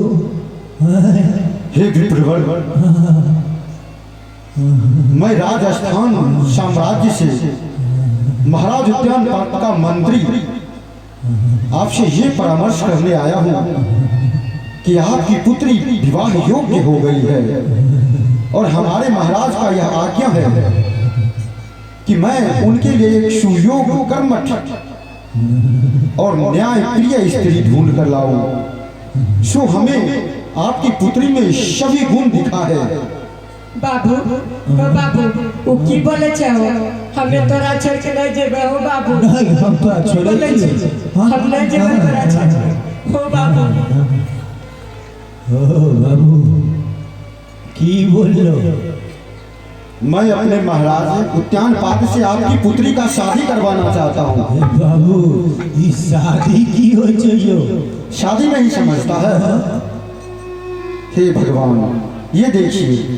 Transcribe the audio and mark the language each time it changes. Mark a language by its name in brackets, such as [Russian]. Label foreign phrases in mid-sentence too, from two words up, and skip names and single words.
[Hindi] हे विप्रवर, मैं राजस्थान साम्राज्य से महाराज उद्यान पार्क का मंत्री आपसे ये परामर्श करने आया हूँ कि आपकी पुत्री विवाह योग्य हो गई है, और हमारे महाराज का यह आज्ञा है कि मैं उनके लिए एक सुयोग कर्मठ और न्याय प्रिय स्त्री ढूंढ कर लाऊं। सो हमें आपकी पुत्री में सभी गुण दिखा है। [Angika] बाबू हो बाबू, वो की बोले छे हो? हमें तोरा छोड़ के नहीं जेबे हो बाबू। नहीं हम तो छोड़े बोले छे हम नहीं जेबे तोरा छोड़ के। हो बाबू। ओ बाबू की बोल लो? [Hindi] मैं अपने महाराज उद्यान पार्क से आपकी पुत्री का शादी करवाना चाहता हूँ। [Angika] बाबू ये शादी की हो चाहिए? [Hindi] शादी नहीं समझता है? हे भगवान, ये देखिए,